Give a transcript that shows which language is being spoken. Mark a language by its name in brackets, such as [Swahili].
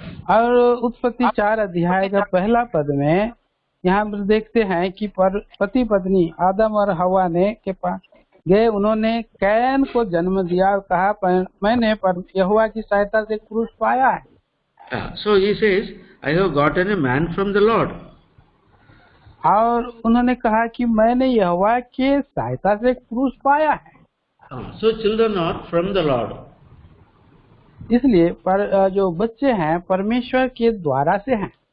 [Hindi] और उत्पत्ति 4 अध्याय का पहला पद में यहाँ पर देखते हैं कि पति पत्नी आदम और हवा ने के पास गए, उन्होंने कैन को जन्म दिया और कहा मैंने यहोवा की सहायता से पुरुष पाया है। [English] So he says, "I have gotten a man from the Lord." [Hindi] और उन्होंने कहा कि मैंने यहोवा के सहायता से पुरुष पाया है। [English] So children are from the Lord. [Hindi] इसलिए जो बच्चे हैं परमेश्वर के द्वारा से हैं।